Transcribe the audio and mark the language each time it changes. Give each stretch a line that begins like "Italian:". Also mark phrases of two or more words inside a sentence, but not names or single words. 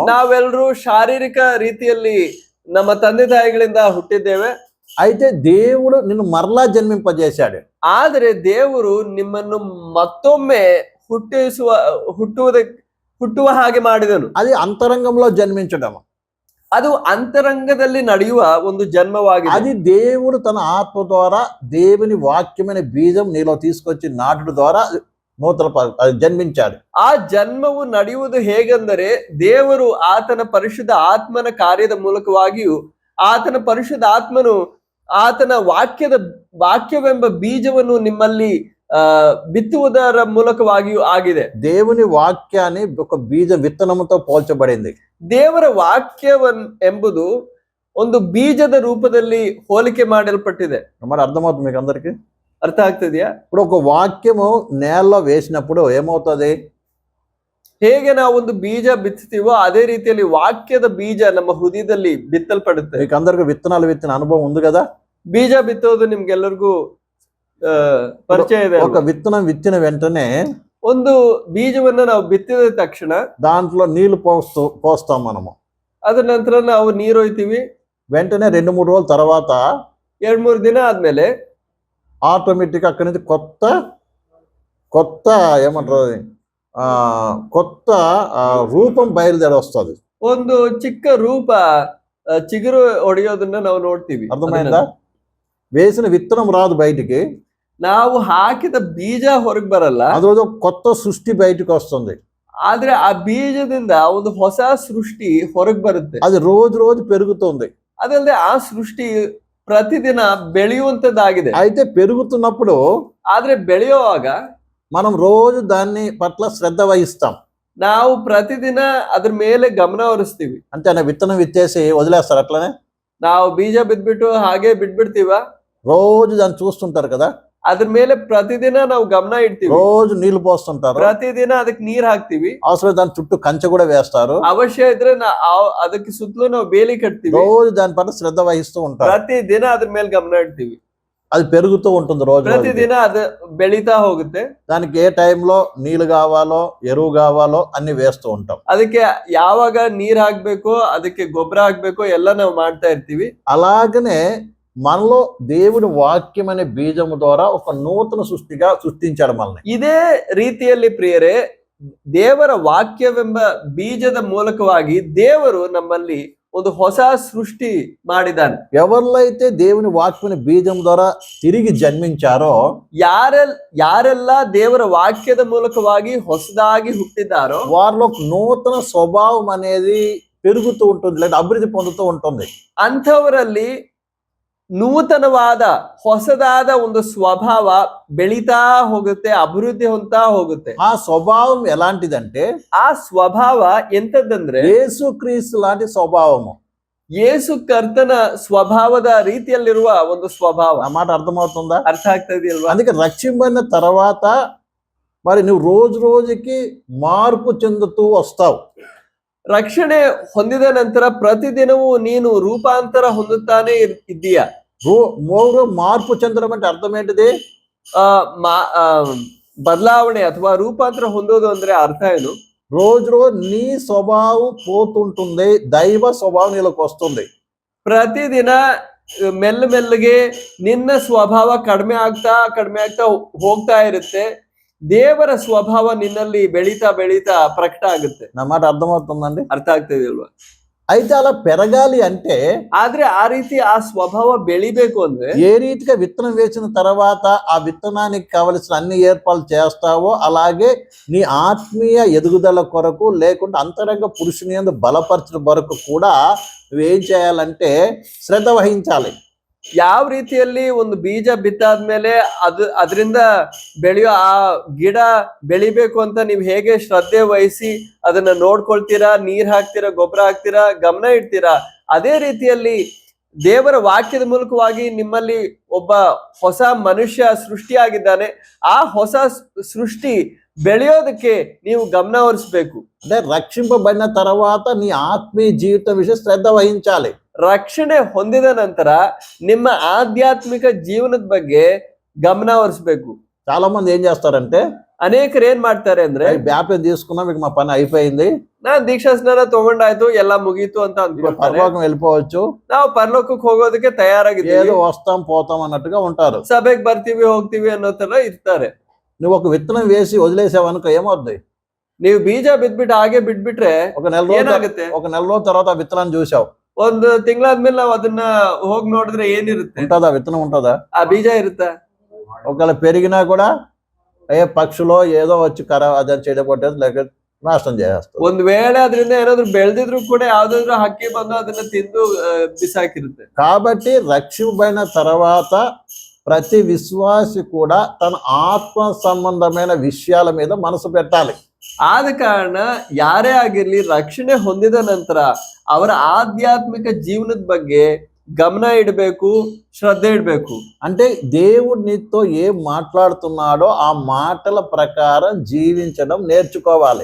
Kannada: ನಾವೆಲ್ಲರೂ ಶಾರೀರಿಕ ರೀತಿಯಲ್ಲಿ ನಮ್ಮ ತಂದೆ ತಾಯಿಗಳಿಂದ ಹುಟ್ಟಿದ್ದೇವೆ.
Telugu: అయితే దేవుడు నిన్ను మరలా జన్మింపజేశాడు.
Kannada: ಆದರೆ ದೇವರು ನಿಮ್ಮನ್ನು ಮತ್ತೊಮ್ಮೆ ಹುಟ್ಟುವ ಹಾಗೆ ಮಾಡಿದನು.
Telugu: అది అంతరంగంలో జన్మించడం.
Kannada: ಅದು ಅಂತರಂಗದಲ್ಲಿ ನಡೆಯುವ ಒಂದು ಜನ್ಮವಾಗಿದೆ.
Telugu: అది దేవుడు తన ఆత్మ ద్వారా దేవుని వాక్యమైన బీజం నీలో తీసుకొచ్చి నాటుడు ద్వారా నూతన జన్మించాడు.
Kannada: ಆ ಜನ್ಮವು ನಡೆಯುವುದು ಹೇಗೆಂದರೆ ದೇವರು ಆತನ ಪರಿಶುದ್ಧ ಆತ್ಮನ ಕಾರ್ಯದ ಮೂಲಕವಾಗಿಯೂ ಆತನ ಪರಿಶುದ್ಧ ಆತ್ಮನು ಆತನ ವಾಕ್ಯವೆಂಬ ಬೀಜವನ್ನು ನಿಮ್ಮಲ್ಲಿ ಬಿತ್ತುವುದರ ಮೂಲಕವಾಗಿಯೂ ಆಗಿದೆ.
Telugu: దేవుని వాక్యాన్ని ఒక బీజ విత్తనముతో పోల్చబడింది.
Kannada: ದೇವರ ಎಂಬುದು ಒಂದು ಬೀಜದ ರೂಪದಲ್ಲಿ ಹೋಲಿಕೆ ಮಾಡಲ್ಪಟ್ಟಿದೆ.
Telugu: మరి అర్థమవుతుంది మీకు అందరికి?
Kannada: ಅರ್ಥ ಆಗ್ತಿದ್ಯಾ?
Telugu: ఇప్పుడు ఒక వాక్యము నేలలో వేసినప్పుడు ఏమవుతుంది?
Kannada: ಹೇಗೆ ನಾವು ಒಂದು ಬೀಜ ಬಿತ್ತುತ್ತೀವೋ ಅದೇ ರೀತಿಯಲ್ಲಿ ವಾಕ್ಯದ ಬೀಜ ನಮ್ಮ ಹೃದಯದಲ್ಲಿ ಬಿತ್ತಲ್ಪಡುತ್ತೆ.
Telugu: మీకు అందరికి విత్తనాలు విత్తిన అనుభవం ఉంది కదా?
Kannada: ಬೀಜ ಬಿತ್ತೋದು ನಿಮ್ಗೆಲ್ಲರಿಗೂ ಪರಿಚಯ ಇದೆ.
Telugu: ఒక విత్తనం విత్తిన వెంటనే
Kannada: ಒಂದು ಬೀಜವನ್ನ ನಾವು ಬಿತ್ತಿದ ತಕ್ಷಣ
Telugu: దాంట్లో నీళ్లు పోస్తాం మనము.
Kannada: ಅದ್ರ ನಂತರ ನಾವು ನೀರು ಒಯ್ತೀವಿ.
Telugu: వెంటనే 2-3 రోజుల తర్వాత
Kannada: 2-3 ದಿನ ಆದ್ಮೇಲೆ
Telugu: ఆటోమేటిక్ అక్కడి నుంచి కొత్త ఏమంటారు కొత్త రూపం బయలుదేరి వస్తుంది.
Kannada: ಒಂದು ಚಿಕ್ಕ ರೂಪ ಚಿಗುರು ಒಡೆಯೋದನ್ನ ನಾವು ನೋಡ್ತೀವಿ.
Telugu: అర్థమైందా? వేసిన విత్తనం రాదు బయటికి,
Kannada: ನಾವು ಹಾಕಿದ ಬೀಜ ಹೊರಗೆ ಬರಲ್ಲ.
Telugu: అదొక కొత్త సృష్టి బయటికి వస్తుంది.
Kannada: ಆದ್ರೆ ಆ ಬೀಜದಿಂದ ಒಂದು ಹೊಸ ಸೃಷ್ಟಿ ಹೊರಗೆ ಬರುತ್ತೆ.
Telugu: అది రోజు పెరుగుతుంది.
Kannada: ಅದಲ್ಲದೆ ಆ ಸೃಷ್ಟಿ ಪ್ರತಿದಿನ ಬೆಳೆಯುವಂತದ್ದಾಗಿದೆ.
Telugu: అయితే పెరుగుతున్నప్పుడు
Kannada: ಆದ್ರೆ ಬೆಳೆಯುವಾಗ
Telugu: మనం రోజు దాన్ని పట్ల శ్రద్ధ వహిస్తాం.
Kannada: ನಾವು ಪ್ರತಿದಿನ ಅದ್ರ ಮೇಲೆ ಗಮನ ಹರಿಸ್ತೀವಿ.
Telugu: అంటే విత్తనం విత్తేసి వదిలేస్తారు అట్లనే?
Kannada: ನಾವು ಬೀಜ ಬಿದ್ಬಿಟ್ಟು ಹಾಗೆ ಬಿಟ್ಬಿಡ್ತೀವ?
Telugu: రోజు దాన్ని చూస్తుంటారు కదా,
Kannada: ಅದ್ರ ಮೇಲೆ ಪ್ರತಿದಿನ ನಾವು ಗಮನ ಇಡ್ತೀವಿ.
Telugu: రోజు నీళ్లు పోస్తుంటారు,
Kannada: ಪ್ರತಿದಿನ ಅದಕ್ಕೆ ನೀರ್ ಹಾಕ್ತಿವಿ.
Telugu: అవసరం దాని చుట్టూ కంచె కూడా వేస్తారు.
Kannada: ಅವಶ್ಯ ಇದ್ರೆ ಅದಕ್ಕೆ ಸುತ್ತಲೂ ನಾವು ಬೇಲಿ ಕಟ್ತೀವಿ.
Telugu: రోజు దాని పట్ల శ్రద్ధ వహిస్తూ ఉంటారు.
Kannada: ಪ್ರತಿದಿನ ಅದ್ರ ಮೇಲೆ ಗಮನ ಇಡ್ತೀವಿ.
Telugu: అది పెరుగుతూ ఉంటుంది రోజు.
Kannada: ಪ್ರತಿದಿನ ಅದು ಬೆಳೀತಾ ಹೋಗುತ್ತೆ.
Telugu: దానికి ఏ టైంలో నీళ్లు కావాలో ఎరువు కావాలో అన్ని వేస్తూ ఉంటాం.
Kannada: ಅದಕ್ಕೆ ಯಾವಾಗ ನೀರ್ ಹಾಕ್ಬೇಕೋ ಅದಕ್ಕೆ ಗೊಬ್ಬರ ಹಾಕ್ಬೇಕೋ ಎಲ್ಲ ನಾವು ಮಾಡ್ತಾ ಇರ್ತೀವಿ.
Telugu: అలాగనే మనలో దేవుని వాక్యం అనే బీజము ద్వారా ఒక నూతన సృష్టిగా సృష్టించాడు మనల్ని.
Kannada: ಇದೇ ರೀತಿಯಲ್ಲಿ ಪ್ರಿಯರೇ, ದೇವರ ವಾಕ್ಯವೆಂಬ ಬೀಜದ ಮೂಲಕವಾಗಿ ದೇವರು ನಮ್ಮಲ್ಲಿ ಒಂದು ಹೊಸ ಸೃಷ್ಟಿ ಮಾಡಿದ್ದಾನೆ.
Telugu: ఎవరిలో అయితే దేవుని వాక్యం బీజం ద్వారా తిరిగి జన్మించారో,
Kannada: ಯಾರೆಲ್ಲ ದೇವರ ವಾಕ್ಯದ ಮೂಲಕವಾಗಿ ಹೊಸದಾಗಿ ಹುಟ್ಟಿದ್ದಾರೋ
Telugu: వారిలో నూతన స్వభావం అనేది పెరుగుతూ ఉంటుంది, లేదా అభివృద్ధి పొందుతూ ఉంటుంది.
Kannada: ಅಂಥವರಲ್ಲಿ ನೂತನವಾದ ಹೊಸದಾದ ಒಂದು ಸ್ವಭಾವ ಬೆಳೀತಾ ಹೋಗುತ್ತೆ, ಅಭಿವೃದ್ಧಿ ಹೊಂದ್ತಾ ಹೋಗುತ್ತೆ.
Telugu: ఆ స్వభావం ఎలాంటిదంటే
Kannada: ಆ ಸ್ವಭಾವ ಎಂತದಂದ್ರೆ
Telugu: యేసుక్రీస్తు లాంటి స్వభావము.
Kannada: ಯೇಸು ಕರ್ತನ ಸ್ವಭಾವದ ರೀತಿಯಲ್ಲಿರುವ ಒಂದು ಸ್ವಭಾವ.
Telugu: ఆ మాట అర్థమవుతుందా?
Kannada: ಅರ್ಥ ಆಗ್ತಾ ಇದೆಯಲ್ವಾ?
Telugu: అందుకే రక్షింపబడిన తర్వాత మరి నువ్వు రోజుకి మార్పు చెందుతూ వస్తావు.
Kannada: ರಕ್ಷಣೆ ಹೊಂದಿದ ನಂತರ ಪ್ರತಿದಿನವೂ ನೀನು ರೂಪಾಂತರ ಹೊಂದುತ್ತಾನೆ ಇದ್ದೀಯ.
Telugu: మార్పు చెందడం అంటే అర్థం ఏంటిది?
Kannada: ಬದಲಾವಣೆ ಅಥವಾ ರೂಪಾಂತರ ಹೊಂದೋದು ಅಂದ್ರೆ ಅರ್ಥ ಏನು?
Telugu: రోజు నీ స్వభావం పోతుంటుంది, దైవ స్వభావం నీలోకి వస్తుంది.
Kannada: ಪ್ರತಿದಿನ ಮೆಲ್ಲಗೆ ನಿನ್ನ ಸ್ವಭಾವ ಕಡಿಮೆ ಆಗ್ತಾ ಹೋಗ್ತಾ ಇರುತ್ತೆ. ದೇವರ ಸ್ವಭಾವ ನಿನ್ನಲ್ಲಿ ಬೆಳೀತಾ ಪ್ರಕಟ ಆಗುತ್ತೆ.
Telugu: నా మాట అర్థమవుతుందండి?
Kannada: ಅರ್ಥ ಆಗ್ತದೆ ಅಲ್ವಾ?
Telugu: అయితే అలా పెరగాలి అంటే,
Kannada: ಆದ್ರೆ ಆ ರೀತಿ ಆ ಸ್ವಭಾವ ಬೆಳಿಬೇಕು ಅಂದ್ರೆ
Telugu: ఏ రీతిగా విత్తనం వేసిన తర్వాత ఆ విత్తనానికి కావలసిన అన్ని ఏర్పాట్లు చేస్తావో అలాగే నీ ఆత్మీయ ఎదుగుదల కొరకు, లేకుంటే అంతరంగ పురుషుని యందు బలపరచడం కొరకు కూడా నువ్వేం చేయాలంటే శ్రద్ధ వహించాలి.
Kannada: ಯಾವ ರೀತಿಯಲ್ಲಿ ಒಂದು ಬೀಜ ಬಿತ್ತಾದ್ಮೇಲೆ ಅದರಿಂದ ಬೆಳೆಯೋ ಆ ಗಿಡ ಬೆಳಿಬೇಕು ಅಂತ ನೀವು ಹೇಗೆ ಶ್ರದ್ಧೆ ವಹಿಸಿ ಅದನ್ನ ನೋಡ್ಕೊಳ್ತೀರಾ, ನೀರ್ ಹಾಕ್ತೀರಾ, ಗೊಬ್ಬರ ಹಾಕ್ತೀರಾ, ಗಮನ ಇಡ್ತೀರಾ, ಅದೇ ರೀತಿಯಲ್ಲಿ ದೇವರ ವಾಕ್ಯದ ಮೂಲಕವಾಗಿ ನಿಮ್ಮಲ್ಲಿ ಒಬ್ಬ ಹೊಸ ಮನುಷ್ಯ ಸೃಷ್ಟಿಯಾಗಿದ್ದಾನೆ. ಆ ಹೊಸ ಸೃಷ್ಟಿ ಬೆಳೆಯೋದಕ್ಕೆ ನೀವು ಗಮನ ಹರಿಸಬೇಕು.
Telugu: అంటే రక్షింపబడిన తర్వాత నీ ఆత్మీయ జీవితం విషయం శ్రద్ధ వహించాలి.
Kannada: ರಕ್ಷಣೆ ಹೊಂದಿದ ನಂತರ ನಿಮ್ಮ ಆಧ್ಯಾತ್ಮಿಕ ಜೀವನದ ಬಗ್ಗೆ ಗಮನ ಹರಿಸಬೇಕು.
Telugu: చాలా మంది ఏం చేస్తారంటే,
Kannada: ಅನೇಕರು ಏನ್ ಮಾಡ್ತಾರೆ ಅಂದ್ರೆ,
Telugu: బ్యాప్టిజం తీసుకున్నాం, మీకు మా పని అయిపోయింది,
Kannada: ನಾನ್ ದೀಕ್ಷಾ ಸ್ನಾನ ತಗೊಂಡಾಯ್ತು, ಎಲ್ಲ ಮುಗೀತು ಅಂತ ಅನ್ಕೊಳ್ತಾರೆ.
Telugu: పరలోకం వెళ్ళిపోవచ్చు,
Kannada: ನಾವು ಪರಲೋಕಕ್ಕೆ ಹೋಗೋದಕ್ಕೆ ತಯಾರಾಗಿದ್ದೀವಿ,
Telugu: ఏదో వస్తాం పోతాం అన్నట్టుగా ఉంటారు.
Kannada: ಸಭೆಗೆ ಬರ್ತೀವಿ ಹೋಗ್ತೀವಿ ಅನ್ನೋ ತರ ಇರ್ತಾರೆ.
Telugu: నువ్వు ఒక విత్తనం వేసి వదిలేసావు అనుకో, ఏమవుద్ది?
Kannada: ನೀವು ಬೀಜ ಬಿದ್ಬಿಟ್ಟು ಹಾಗೆ ಬಿಟ್ಬಿಟ್ರೆ
Telugu: ఒక నెల రోజుల తర్వాత ఆ విత్తనాన్ని చూసావు,
Kannada: ಒಂದು ತಿಂಗಳಾದ್ಮೇಲೆ ನಾವು ಅದನ್ನ ಹೋಗಿ ನೋಡಿದ್ರೆ ಏನಿರುತ್ತೆ?
Telugu: ఉంటుందా? విత్తనం ఉంటుందా?
Kannada: ಆ ಬೀಜ ಇರುತ್ತೆ.
Telugu: ఒకవేళ పెరిగినా కూడా పక్షులో ఏదో వచ్చి అదని చెడగొట్టేది, లేక నాశనం చేసేస్తుంది.
Kannada: ಒಂದ್ ವೇಳೆ ಅದರಿಂದ ಏನಾದ್ರು ಬೆಳೆದಿದ್ರು ಕೂಡ ಯಾವ್ದಾದ್ರು ಹಕ್ಕಿ ಬಂದು ಅದನ್ನ ತಿಂದು ಬಿಸಾಕಿರುತ್ತೆ.
Telugu: కాబట్టి రక్షింపబడిన తర్వాత ప్రతి విశ్వాసి కూడా తన ఆత్మ సంబంధమైన విషయాల మీద మనసు పెట్టాలి.
Kannada: ಆದ ಕಾರಣ ಯಾರೇ ಆಗಿರ್ಲಿ ರಕ್ಷಣೆ ಹೊಂದಿದ ನಂತರ ಅವರ ಆಧ್ಯಾತ್ಮಿಕ ಜೀವನದ ಬಗ್ಗೆ ಗಮನ ಇಡಬೇಕು, ಶ್ರದ್ಧ ಇಡಬೇಕು.
Telugu: అంటే దేవుడు నీతో ఏం మాట్లాడుతున్నాడో ఆ మాటల ప్రకారం జీవించడం నేర్చుకోవాలి.